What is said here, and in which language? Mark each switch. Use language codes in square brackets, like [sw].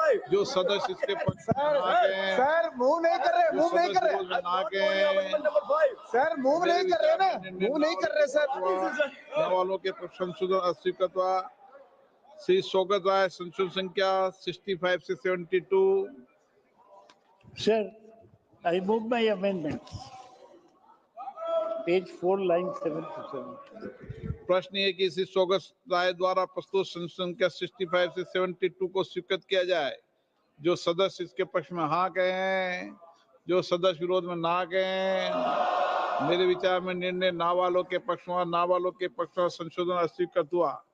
[hi] जो सदस्य इसके पक्ष में ना कहें, सर मूव नहीं कर रहे, मूव नहीं कर रहे, ना कहें, सर मूव नहीं कर रहे ना, मूव नहीं कर रहे सर। वालों के संशोधन अस्वीकृत हुआ। श्री स्वागत राय संशोधन संख्या 65 से 72। [en] Sir, I move my amendments. Page 4, line 7 to 7. [hi] प्रश्न ये कि श्री स्वागत राय द्वारा प्रस्तुत संशोधन संख्या 65 से 72 को स्वीकृत किया जाए। जो सदस्य इसके पक्ष में हाँ कहें, जो सदस्य विरोध में ना कहें, मेरे विचार में निर्णय ना वालों के पक्ष में, ना वालों के पक्ष में संशोधन अस्वीकृत हुआ।